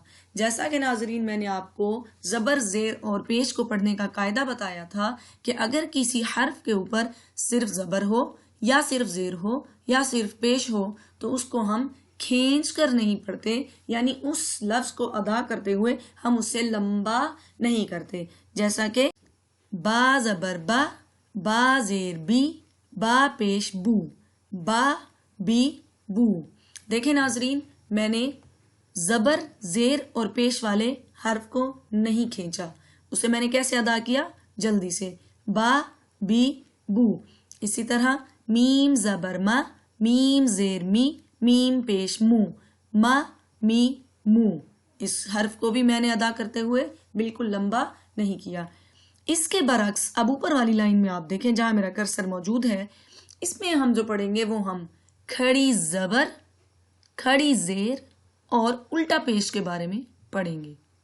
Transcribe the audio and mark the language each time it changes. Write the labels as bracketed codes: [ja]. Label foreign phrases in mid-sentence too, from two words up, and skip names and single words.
[ur] جیسا کہ ناظرین میں نے آپ کو زبر، زیر اور پیش کو پڑھنے کا قاعدہ بتایا تھا کہ اگر کسی حرف کے اوپر صرف زبر ہو یا صرف زیر ہو یا صرف پیش ہو تو اس کو ہم کھینچ کر نہیں پڑھتے، یعنی اس لفظ کو ادا کرتے ہوئے ہم اسے لمبا نہیں کرتے، جیسا کہ با زبر با، با زیر بی، با پیش بو، با بی بو۔ دیکھیں ناظرین، میں نے زبر، زیر اور پیش والے حرف کو نہیں کھینچا، اسے میں نے کیسے ادا کیا؟ جلدی سے، با بی بو۔ اسی طرح میم زبر ما، میم زیر می، میم پیش مو، ما می مو۔ اس حرف کو بھی میں نے ادا کرتے ہوئے بالکل لمبا نہیں کیا۔ اس کے برعکس اب اوپر والی لائن میں آپ دیکھیں جہاں میرا کرسر موجود ہے، اس میں ہم جو پڑھیں گے وہ ہم کھڑی زبر، کھڑی زیر اور الٹا پیش کے بارے میں پڑھیں گے۔